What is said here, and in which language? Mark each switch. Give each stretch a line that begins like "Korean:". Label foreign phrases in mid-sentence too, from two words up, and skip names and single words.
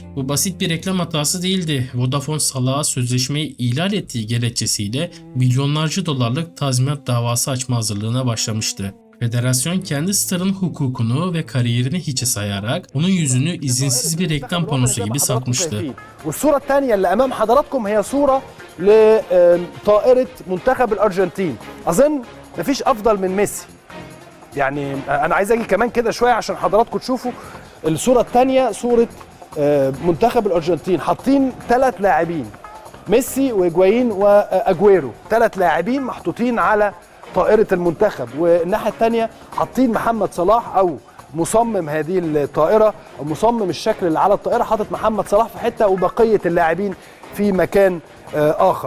Turkish: Bu basit bir reklam hatası değildi. Vodafone Salah'a sözleşmeyi ihlal ettiği gerekçesiyle milyonlarca dolarlık tazminat davası açma hazırlığına başlamıştı. Federasyon kendi starın hukukunu ve kariyerini hiçe sayarak onun yüzünü izinsiz bir reklam panosu gibi satmıştı.
Arabic: والصورة الثانية اللي أمام حضراتكم هي صورة لطائرة منتخب الأرجنتين. أظن مفيش أفضل من ميسي. يعني أنا عايز أجي كمان كده شوية عشان حضراتكم تشوفوا الصورة الثانية صورة منتخب الأرجنتين حاطين 3 لاعبين ميسي وإجوايين وأجويرو 3 لاعبين محطوطين على طائرة المنتخب والناحية الثانية حاطين محمد صلاح أو مصمم هذه الطائرة أو مصمم الشكل اللي على الطائرة حاطط محمد صلاح في حتة وبقية اللاعبين في مكان آخر.